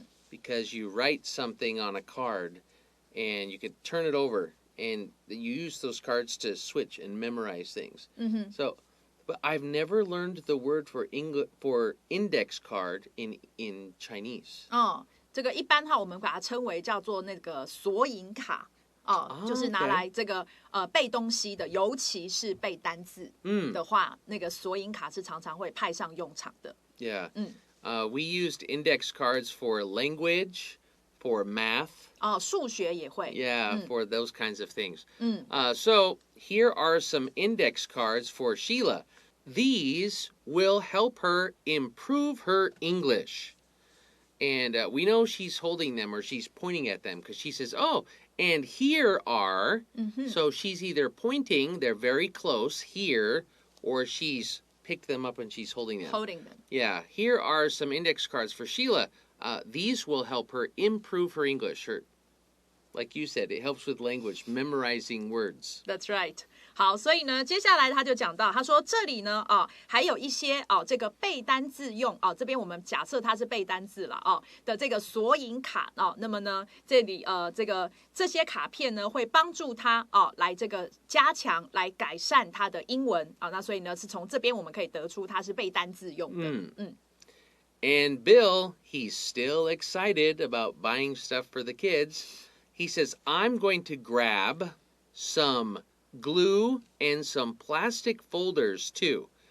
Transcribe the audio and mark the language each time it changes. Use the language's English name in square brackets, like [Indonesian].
[English] Because you write something on a card and you can turn it over and you use those cards to switch and memorize things. But I've never learned the word for index card in Chinese. [Chinese] 这个一般我们把它称为叫做那个索引卡就是拿来这个背东西的，尤其是背单字的话，那个索引卡是常常会派上用场的。 [English] Yeah. We used index cards for language, for math. [Chinese] 数学也会。 [English] Yeah, for those kinds of things. So here are some index cards for Sheila. These will help her improve her English. And we know she's holding them or she's pointing at them because she says, "Oh, and here are." So she's either pointing, they're very close here, or she's picked them up and she's holding them. Yeah, here are some index cards for Sheila. These will help her improve her English. Like you said, it helps with language, memorizing words. That's right. [Chinese] 好，所以呢，接下来他就讲到，他说这里呢，还有一些这个背单字用这边我们假设它是背单字了的这个索引卡那么呢，这里这些卡片呢会帮助他来这个加强，来改善他的英文那所以呢，是从这边我们可以得出它是背单字用的。 [English] And Bill, he's still excited about buying stuff for the kids. He says, "I'm going to grab some glue and some plastic folders too."